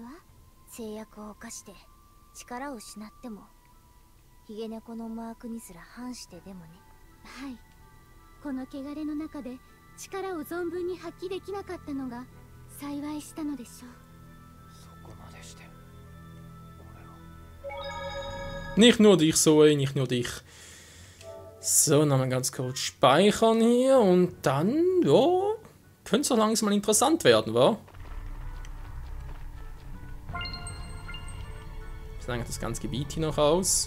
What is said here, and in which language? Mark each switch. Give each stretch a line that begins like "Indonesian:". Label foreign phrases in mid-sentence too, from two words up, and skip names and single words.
Japanese: 制約を犯して力を失っても、ヒゲ猫のマークにすら反してでもね。はい。この汚れの中で力を存分に発揮できなかったのが幸いしたのでしょう。そこまでして。
German: Nicht nur dich, Zoe, nicht nur dich. So, nochmal ganz kurz speichern hier und dann, ja, könnte es doch langsam mal interessant werden, wa? Ich sage das ganze Gebiet hier noch aus.